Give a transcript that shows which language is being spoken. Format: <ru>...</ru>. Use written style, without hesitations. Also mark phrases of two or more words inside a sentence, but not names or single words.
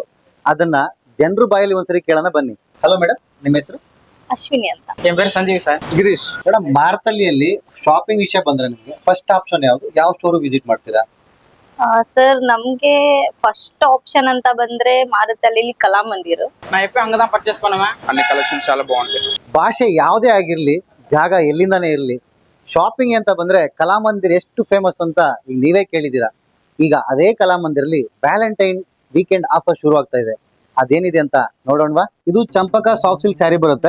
<kn>ಅದನ್ನ ಜನರು ಬಾಯಲ್ಲಿ ಒಂದ್ಸರಿ ಕೇಳೋಣ ಬನ್ನಿ. ಹಲೋ ಮೇಡಮ್, ನಿಮ್ಮ ಹೆಸರು? ಅಶ್ವಿನಿ ಅಂತ.</kn> <ta>என் பேர் ಸಂಜೀವ್ ಸರ್.</ta> <kn>ಗಿರೀಶ್. ಮೇಡಮ್, ಮಾರುತಲ್ಲಿಯಲ್ಲಿ ಶಾಪಿಂಗ್ ವಿಷಯ ಬಂದ್ರೆ ನಿಮಗೆ</kn> <en>first option</en> <kn>ಯಾವುದು? ಯಾವ</kn> <en>store visit</en> <kn>ಮಾಡ್ತೀರಾ? ಸರ್ ನಮ್ಗೆ</kn> <en>first option</en> <kn>ಅಂತ ಬಂದ್ರೆ ಮಾರುತಲ್ಲಿ ಕಲಾಮಂದಿರ್.</kn> <ta>நான் எப்பயும் அங்கதான் பர்ச்சேஸ் பண்ணுவேன்.</ta> <te>అన్ని కలెక్షన్స్ చాలా బాగుంటాయి.</te> <kn>ಭಾಷೆ ಯಾವುದೇ ಆಗಿರ್ಲಿ, ಜಾಗ ಎಲ್ಲಿಂದಾನೇ ಇರಲಿ, ಶಾಪಿಂಗ್ ಅಂತ ಬಂದ್ರೆ ಕಲಾಮಂದಿರ್ ಎಷ್ಟು ಫೇಮಸ್ ಅಂತ ಈಗ ನೀವೇ ಕೇಳಿದ್ದೀರಾ. ಈಗ ಅದೇ ಕಲಾಮಂದಿರಲ್ಲಿ</kn> <en>Valentine weekend offer</en> <kn>ಶುರು ಆಗ್ತಾ ಇದೆ. ಅದೇನಿದೆ ಅಂತ ನೋಡೋಣವಾ? ಇದು ಚಂಪಕ</kn> <en>soft silk saree</en> <kn>ಬರುತ್ತೆ.</kn>